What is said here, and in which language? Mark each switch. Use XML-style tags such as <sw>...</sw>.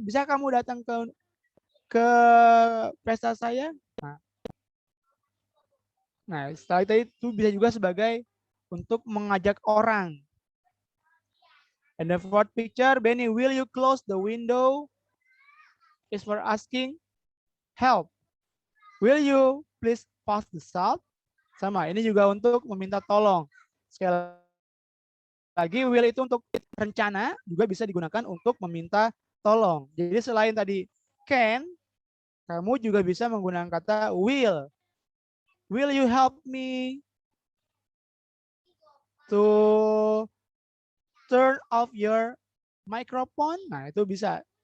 <id>Bisa kamu datang ke pesta saya? Nah, setelah itu bisa juga sebagai untuk mengajak orang.</id> <en>And the fourth picture, Benny, will you close the window? Is for asking help. Will you please pass the salt?</en> <id>Sama, ini juga untuk meminta tolong. Sekali lagi, will itu untuk rencana, juga bisa digunakan untuk meminta tolong. Jadi selain tadi can, kamu juga bisa menggunakan kata will.</id> <en>Will you help me to turn off your microphone? Nah,</en> <id>itu bisa.</id>